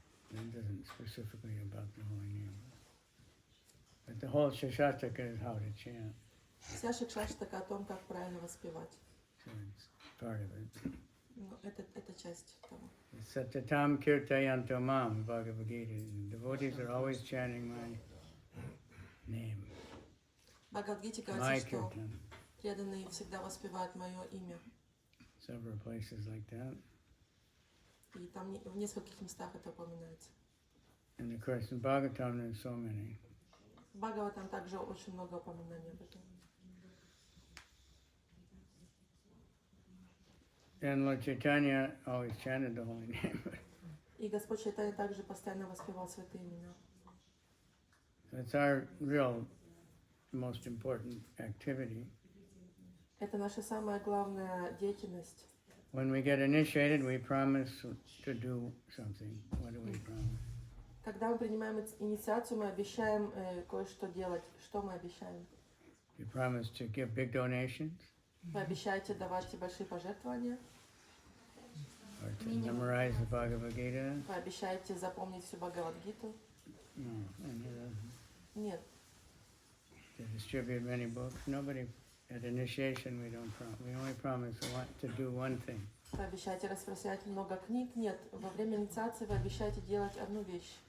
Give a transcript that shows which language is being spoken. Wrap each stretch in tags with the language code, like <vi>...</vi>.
<en>It isn't specifically about the holy name. But the whole Shashataka is how to chant.</en> <ru>Вся Шикшаштака о том, как правильно воспевать.</ru> <en>So it's part of it.</en> <ru>Ну, это часть того.</ru> <sa>Satatam Kirtayanto Mam, Bhagavad Gita.</sa> <en>The devotees are always chanting my name,</en> <ru>В Бхагавад-гите</ru> <en>my</en> <ru>говорится, что</ru> <en>kirtan.</en> <ru>преданные всегда воспевают мое имя.</ru> <en>Several places like that.</en> <ru>И там в нескольких местах это упоминается.</ru> <en>And of course in Bhagavatam there's so many.</en> <ru>В Бхагаватам также очень много упоминаний об этом.</ru> <en>And Lord Chaitanya always chanted the holy name.</en> <ru>И Господь Чайтанья также постоянно воспевал святые имена.</ru> <en>So it's our real most important activity.</en> <ru>Это наша самая главная деятельность.</ru> <en>When we get initiated, we promise to do something. What do we promise?</en> <ru>Когда мы принимаем инициацию, мы обещаем кое-что делать. Что мы обещаем?</ru> <en>You promise to give big donations,</en> <ru>Вы обещаете давать большие пожертвования?</ru> <en>or to memorize the Bhagavad Gita?</en> <ru>Вы обещаете запомнить всю Бхагавад-гиту?</ru> <en>No. And</en> <ru>Нет.</ru> <en>to distribute many books? Nobody. At initiation, we don't promise. We only promise to do one thing.</en> <ru>Вы обещаете распространять много книг? Нет. Во время инициации вы обещаете делать одну вещь.</ru>